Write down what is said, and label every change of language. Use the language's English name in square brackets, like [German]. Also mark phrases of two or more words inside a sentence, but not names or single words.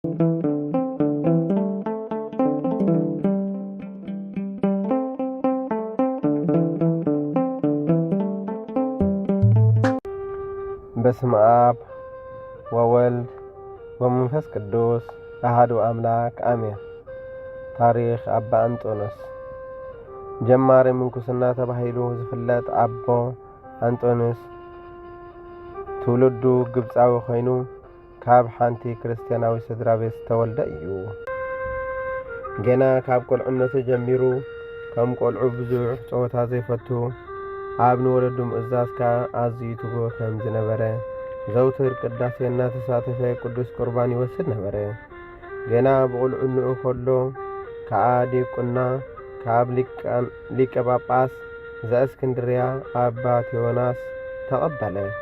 [Geez] በስመ አብ ወወልድ ወመንፈስ ቅዱስ አሐዱ አምላክ አሜን። [Tigrinya] ታሪክ አባ አንጦንስ ጀማሪ ምንኩስና ተባሂሉ ዝፍለጥ አቦ አንጦንስ ትውልዱ ግብፃዊ ኮይኑ ካብ ሓንቲ ክርስቲያናዊ ስድራቤት ዝተወልደ እዩ። ገና ካብ ቆልዕነቱ ጀሚሩ ከም ቆልዑ ብዙሕ ጨወታ ዘይፈቱ ኣብ ንወለዱ ምእዛዝ ኣዝዩ ትጉህ ከም ዝነበረ ዘውትር ቅዳሴ እናተሳተፈ ቅዱስ ቁርባን ይወስድ ነበረ። ገና ብቁልዕንኡ ከሎ ከዓ ዲቁና ካብ ሊቀ ጳጳስ ዘእስክንድርያ አባ ቴዎናስ ተቐበለ።